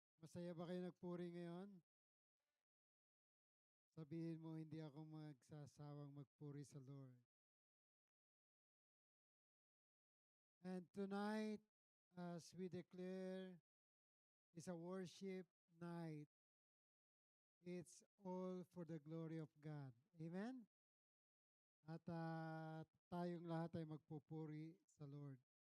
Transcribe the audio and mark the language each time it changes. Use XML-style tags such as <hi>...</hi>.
<tl>Masaya ba kayo nagpuri ngayon? Sabihin mo, hindi ako magsasawang magpuri sa Lord.</tl> <en>And tonight, as we declare, is a worship night. It's all for the glory of God. Amen?</en> <tl>At tayong lahat ay magpupuri sa Lord.</tl>